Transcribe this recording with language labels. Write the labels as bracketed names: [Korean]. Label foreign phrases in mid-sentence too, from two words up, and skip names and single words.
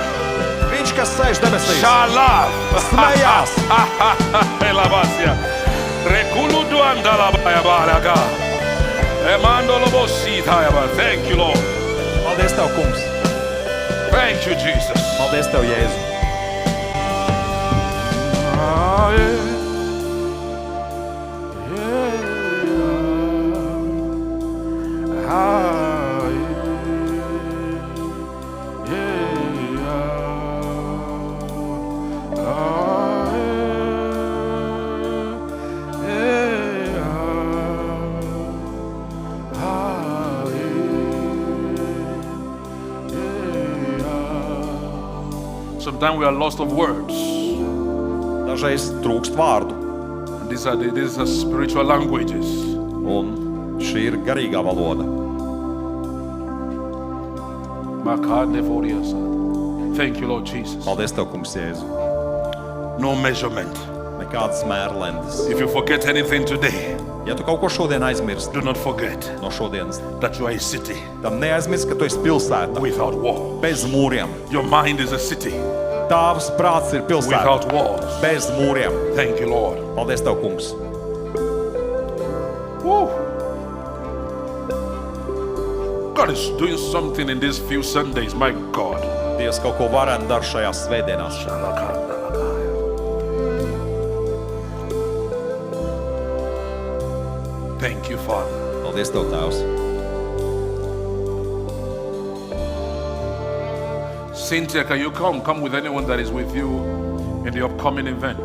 [Latvian] Viņš, kas sēž debesīs, [English] shall laugh. [Latvian] smējās. Elabasia. Rekulu duandalabaya balaga. [English] Thank you, Lord. [Latvian] Paldies Tev, kungs! [English] Thank you, Jesus. [Latvian] Paldies Tev, Jēzu! Ah, yeah. Yeah. Ah, yeah. Yeah. Ah, yeah. Yeah. Ah, yeah. [English] Sometimes we are lost of words. [Latvian] Dažreiz trūkst vārdu, [English] And these are spiritual languages. [Latvian] un šī ir garīgā valoda. [English] Thank you, Lord Jesus. [Latvian] Paldies Tev, kungs, Jēzu! [English] No measurement. [Latvian] Nekādas mērlendes. [English] If you forget anything today, [Latvian] Ja tu kaut ko šodien aizmirsti [English] do not forget [Latvian] no šodienas, [English] that you are a city [Latvian] tad neaizmirsti, ka tu esi pilsēta [English] without walls. [Latvian] bez mūriem. [English] Your mind is a city [Latvian] Tavs prāts ir pilsēta [English] without walls. [Latvian] bez mūriem. [English] Thank you, Lord. [Latvian] Paldies Tev, kungs! Woo. [English] God is doing something in these few Sundays, my God. [Latvian] Dievs kaut ko varenu dara šajās svētdienās. [English] Thank you, Father. [Latvian] Paldies Tev, Tēvs! [English] Cynthia, can you come? Come with anyone that is with you in the upcoming event.